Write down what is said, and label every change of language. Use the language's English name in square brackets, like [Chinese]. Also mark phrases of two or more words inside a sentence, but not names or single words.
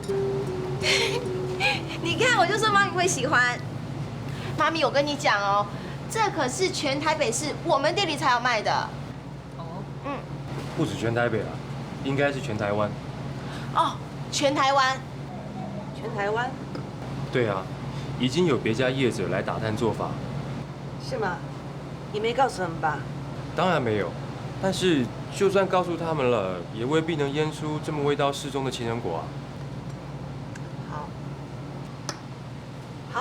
[Chinese] 你看，我就说妈咪会喜欢。妈咪，我跟你讲哦，这可是全台北市我们店里才有卖的。哦。嗯。不止全台北啦，應該是全台灣。哦，全台湾。全台湾？對啊，已經有別家業者來打探做法。是嗎？你沒告訴他們吧？當然沒有，但是就算告訴他們了，也未必能醃出這麼味道適中的情人果啊。好。好。